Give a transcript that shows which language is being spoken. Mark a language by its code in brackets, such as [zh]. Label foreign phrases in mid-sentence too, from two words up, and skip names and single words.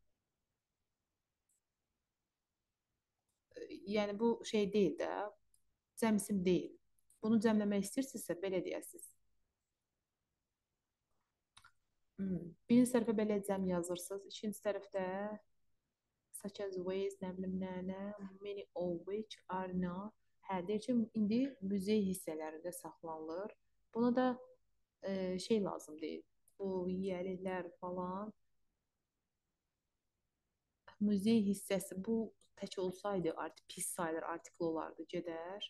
[az] Yəni bu şey deyil də, cəm isim deyil. Bunu cəmləmək istəyirsinizsə belə deyəsiniz. Birinci tərəfə belə cəm yazırsınız, ikinci tərəfdə [en] such as ways, [az] nə bilim nə, [en] many of which are not. [az] Hə, deyir ki, indi muzey hissələrində saxlanılır. Buna da şey lazım deyil. Bu yiyəliklər falan. Muzey hissəsi bu tək olsaydı pis sayılır, artikl olardı, gedər.